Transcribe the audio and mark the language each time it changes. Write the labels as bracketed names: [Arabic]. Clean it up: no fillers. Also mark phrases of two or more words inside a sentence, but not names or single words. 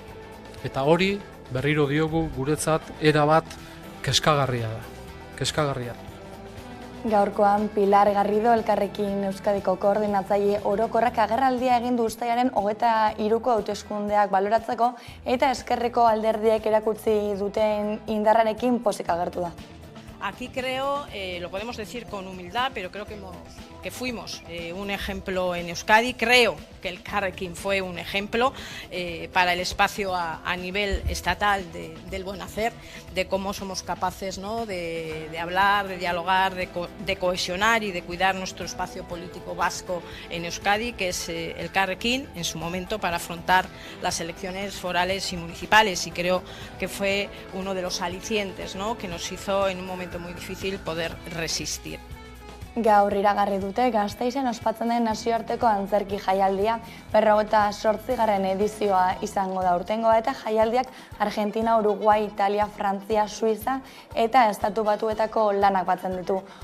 [Basque] Eta hori berriro diogu guretzat erabat kezkagarria da. Kezkagarria. Gaurkoan Pilar Garrido Elkarrekin Euskadiko koordinatzaile orokorrak agerraldia egin du uztailaren 23ko hauteskundeak baloratzeko eta ezkerreko alderdiek erakutsi duten indarrarekin pozik agertu da. [Spanish] Aquí creo, lo podemos decir con humildad, pero creo que fuimos un ejemplo en Euskadi. Creo que el Carrequín fue un ejemplo para el espacio a nivel estatal del buen hacer, de cómo somos capaces, ¿no?, de hablar, de dialogar, de cohesionar y de cuidar nuestro espacio político vasco en Euskadi, que es el Carrequín en su momento para afrontar las elecciones forales y municipales. Y creo que fue uno de los alicientes, ¿no?, que nos hizo en un momento muy difícil poder resistir. [Basque] Gaur iragarri dute Gasteizen ospatzen den nazioarteko antzerki jaialdia 58. edizioa izango da urtengoa eta jaialdiak Argentina, Uruguai, Italia, Frantzia, Suiza eta Estatu Batuetako lanak batzen ditu.